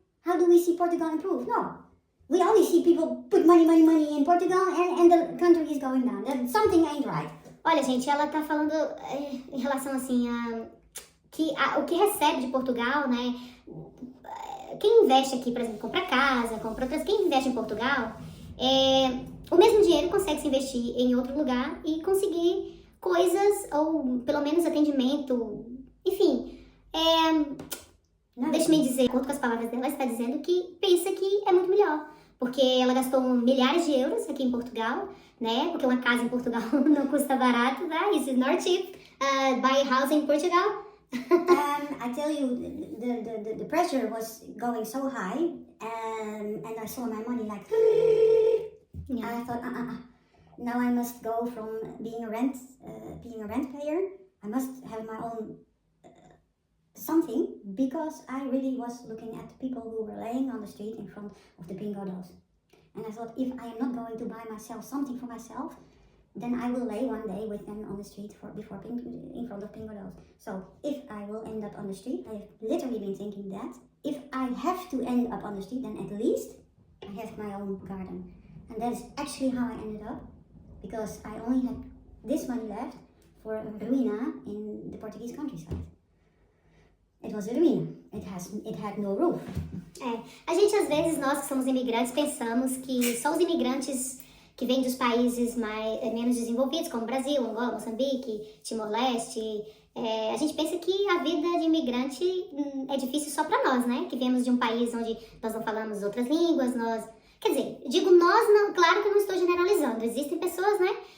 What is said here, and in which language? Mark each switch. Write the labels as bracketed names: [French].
[English] How do we see Portugal improve? No. We only see people put money in Portugal and the country is going down. That something ain't right. [Portuguese] Olha, gente, ela tá falando em relação assim o que recebe de Portugal, né? Quem investe aqui, por exemplo, compra casa, compra outras. Quem investe em Portugal, o mesmo dinheiro consegue se investir em outro lugar e conseguir coisas, ou pelo menos atendimento, enfim. Deixa-me dizer, conto com as palavras dela, está dizendo que pensa que é muito melhor. Porque ela gastou milhares de euros aqui em Portugal, né? Porque uma casa em Portugal não custa barato, tá? [English] It's not cheap. Buy a house in Portugal. I tell you, the pressure was going so high, and I saw my money like. I thought, now I must go from being a rent payer. I must have my own something, because I really was looking at people who were laying on the street in front of the bingo dolls. And I thought, if I am not going to buy myself something for myself, then I will lay one day with them on the street in front of bingo dolls. So if I will end up on the street, I have literally been thinking that if I have to end up on the street, then at least I have my own garden. And that's actually how I ended up, because I only had this money left for a ruina in the Portuguese countryside. It was a ruina. It had no roof. [Portuguese] A gente, às vezes, nós que somos imigrantes, pensamos que só os imigrantes que vêm dos países menos desenvolvidos, como Brasil, Angola, Moçambique, Timor-Leste, a gente pensa que a vida de imigrante é difícil só para nós, né? Que viemos de um país onde nós não falamos outras línguas, Quer dizer, digo nós, não, claro que eu não estou generalizando, existem pessoas, né?